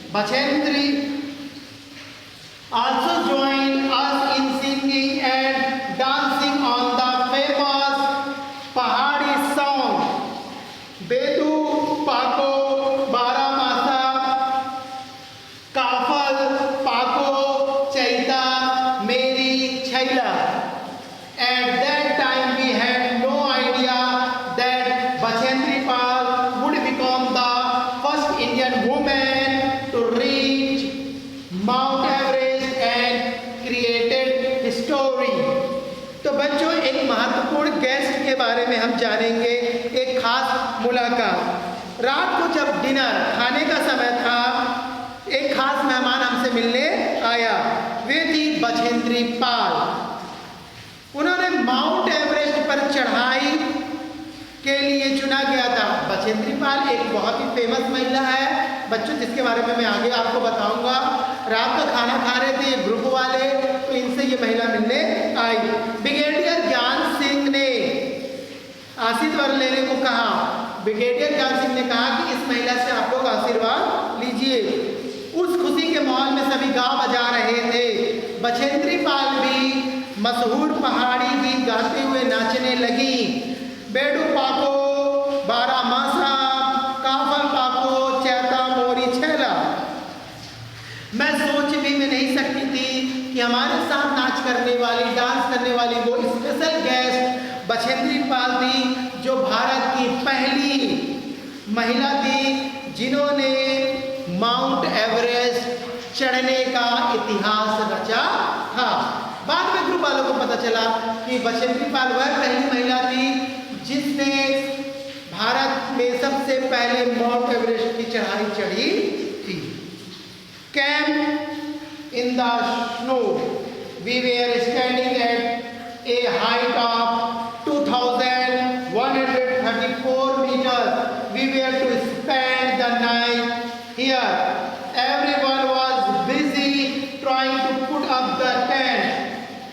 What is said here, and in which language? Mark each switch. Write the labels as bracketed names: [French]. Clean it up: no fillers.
[English] Bachendri also joined us in singing and dancing on the famous Pahadi song, Bedu Pako Baramasa, Kafal Pako Chaita Meri Chaila. At that time we had no idea that Bachendri Pal would become the first Indian woman to reach Mount Everest and created history. [Hindi] तो बच्चों, एक महत्वपूर्ण guest के बारे में हम जानेंगे, एक खास मुलाकात। रात को जब डिनर खाने का समय था, एक खास मेहमान हमसे मिलने आया। वे थी बछेंद्री पाल। उन्होंने माउंट एवरेस्ट पर चढ़ाई के लिए चुना गया था। बछेंद्री पाल एक बहुत ही फेमस महिला है बच्चों, जिसके बारे में मैं आगे आपको बताऊंगा। रात का खाना खा रहे थे ये ग्रुप वाले, तो इनसे ये महिला मिलने आई। ब्रिगेडियर ज्ञान सिंह ने आशीर्वाद लेने को कहा। ब्रिगेडियर ज्ञान सिंह ने कहा कि इस महिला से आप लोग आशीर्वाद लीजिए। उस खुशी के माहौल में सभी गा बजा रहे थे। बछेंद्री पाल भी मशहूर पहाड़ी गीत गाते हुए नाचने लगी। [Garhwali] बेडू पाको बारामासा, काफल पाको चैता मोरी छैला। [Hindi] मैं सोच भी में नहीं सकती थी कि हमारे साथ नाच करने वाली, डांस करने वाली वो स्पेशल गेस्ट बछेंद्री पाल थी, जो भारत की पहली महिला थी जिन्होंने माउंट एवरेस्ट चढ़ने का इतिहास रचा था। बाद में ग्रुप वालों को पता चला कि बछेंद्री पाल वह पहली महिला थी जिसने भारत में सबसे पहले माउंट एवरेस्ट की चढ़ाई चढ़ी थी। [English] Camp in the snow, we were standing at a height of 2,134 meters. We were to spend the night here. Everyone was busy trying to put up the tent.